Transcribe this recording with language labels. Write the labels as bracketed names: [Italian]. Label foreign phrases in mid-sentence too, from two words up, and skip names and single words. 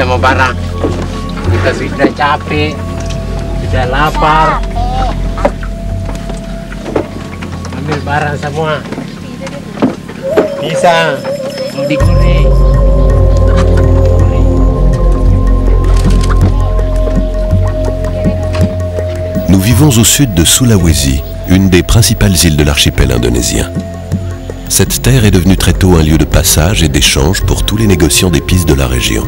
[Indonesian] barang. Kita sudah capek, sudah lapar. Ambil barang semua. Bisa mau digoreng. [French] Nous vivons au sud de Sulawesi, une des principales îles de l'archipel indonésien. Cette terre est devenue très tôt un lieu de passage et d'échange pour tous les négociants d'épices de la région.